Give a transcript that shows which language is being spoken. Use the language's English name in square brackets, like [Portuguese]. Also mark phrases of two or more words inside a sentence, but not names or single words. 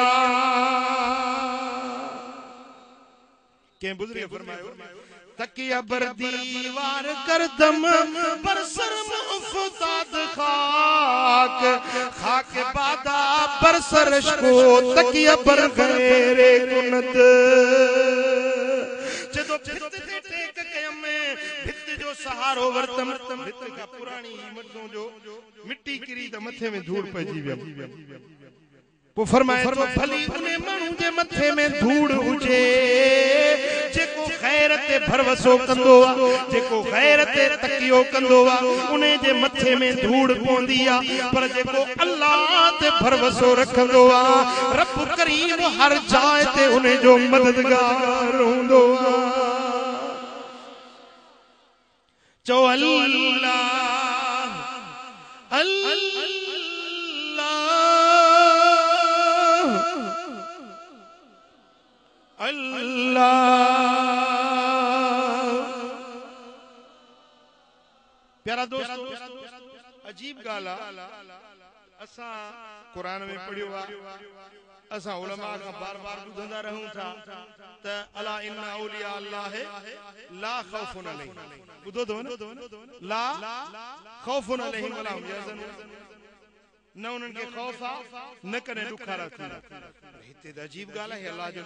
[Sindhi] के बुजुर्ग फरमायो [Persian] تکیه بر دیوار کردم برسرم افتاد خاک خاک بادا برسر کو تکیه بر غیر کند [Sindhi] जदो भित ते टेक के में भित जो सहारो वर्तम भित का पुरानी मर्दों जो मिट्टी किरी त मथे में धूड़ पजी विया वो फरमाए तो भली उन्हें मानू जे मथे में धूड़ हुजे जेको खैर ते भरवसो कंदो आ जेको खैर ते तकियो कंदो आ उन्हें जे मथे में धूड़ पवंदी आ पर जेको अल्लाह ते भरवसो रखंदो आ रब करीम हर जाए ते उन्हें जो मददगार हुंदो आ चो अल्लाह प्यारा दोस्त अजीब गाला असा कुरान में पढ़ियो असा उलमा का बार-बार ॿुधंदा रहूं था त [Arabic] ألا إن أولياء الله لا خوف عليهم [Sindhi] ॿुधो तो ला [Arabic] خوف عليهم ولا هم يحزنون [Sindhi] न उनन के खौफ आ न कने दुखारा थी हिते त अजीब गाल है अल्लाह जो